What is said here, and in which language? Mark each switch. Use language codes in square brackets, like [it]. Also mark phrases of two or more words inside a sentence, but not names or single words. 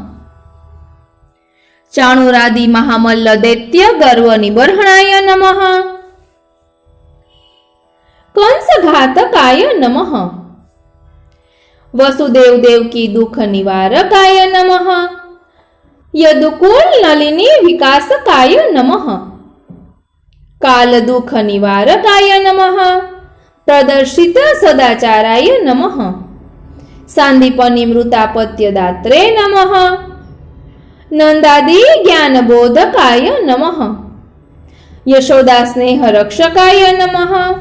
[sa] ચાણુરાદિ મહામલ્લ દૈત્ય ગર્વ નિબર્હણાય નમઃ. કંસ ઘાતકાય નમઃ. વસુદેવ દેવકી દુઃખ નિવારકાય નમઃ. યદુકુલ નલિની વિકાસકાય નમઃ. कालदुःखनिवारकाय नमः। प्रदर्शित सदाचाराय नमः। सांदीपनिमृतापत्यदात्रे नमः। नंदादि ज्ञानबोधकाय नमः। यशोदास्नेहरक्षकाय नमः।